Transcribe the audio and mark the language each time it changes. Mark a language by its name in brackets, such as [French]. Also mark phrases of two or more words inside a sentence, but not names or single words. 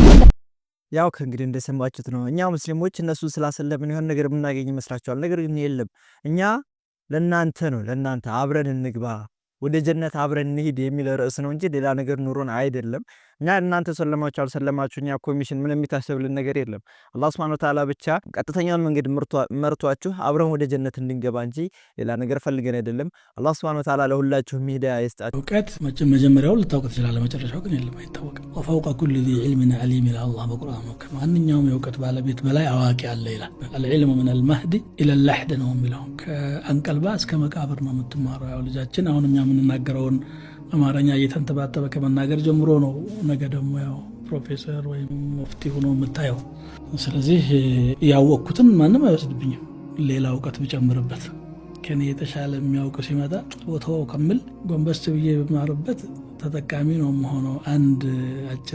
[Amharic] ያው ከእንግዲህ እንደሰማችሁት ነው። እኛ ሙስሊሞች እነሱ ስላሰለምን የሆነ ነገር የምናገኝ ይመስላችኋል። ነገር ግን የለም። እኛ ለናንተ ነው ለናንተ አብረን እንግባ ወደ ጀነት አብረን እንሂድ የሚል ርዕስ ነው እንጂ ሌላ ነገር ኑሮን አይደለም። እኛ እናንተ ሰለማችሁ አልሰለማችሁ እኛ ኮሚሽን ምን የሚታሰብልን ነገር የለም። አላህ [Arabic] سبحانه وتعالى [Amharic] ብቻ ቀጥተኛውን መንገድ መርቷችሁ አብረን ወደ ጀነት እንድንገባ እንጂ ሌላ ነገር ፈልገን አይደለም። አላህ [Arabic] سبحانه وتعالى [Amharic] ለሁላችሁም ሂዳያ ይስጣችሁ። እውቀት መጀመሪያው ልታውቅ ትችላለህ፣ መጨረሻው ግን የለም አይታወቅም። [Arabic] وفوق كل ذي علم عليم [Amharic] ይላል አላህ በቁርአኑ። ከማንኛውም የእውቀት ባለቤት በላይ አዋቂ አለ ይላል። [Arabic] العلم من المهد الى اللحد [Amharic] ነው የሚለው። ከአንቀልባ እስከ መቃብር ነው የምትማረው። ያው ልጃችን አሁን እኛ የምንናገረውን አማርኛ እየተንተባተበ ከመናገር ጀምሮ ነው ነገ ደግሞ ያው ፕሮፌሰር ወይም ሙፍቲ ሆኖ የምታየው። ስለዚህ ያወቅኩትን ማንም አይወስድብኝም። ሌላ እውቀት ብጨምርበት ከኔ የተሻለ የሚያውቅ ሲመጣ ቦታው ከመል ጎንበስ ብዬ በማርበት ተጠቃሚ ነው የምሆነው። አንድ አጭር